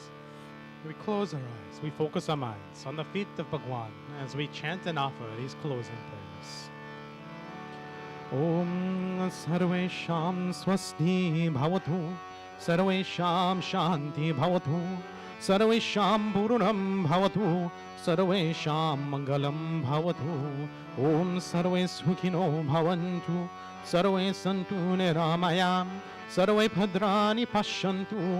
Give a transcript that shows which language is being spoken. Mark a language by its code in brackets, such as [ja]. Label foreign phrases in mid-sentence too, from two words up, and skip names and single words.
[en] We close our eyes, we focus our minds on the feet of Bhagwan as we chant and offer these closing prayers. [sa] ॐ सर्वेषां स्वस्ति भवतु, सर्वेषां शान्ति भवतु, सर्वेषां पूर्णं भवतु, सर्वेषां मङ्गलं भवतु, ॐ सर्वे सुखिनो भवन्तु, सर्वे सन्तु निरामयम्, सर्वे भद्राणि पश्यन्तु,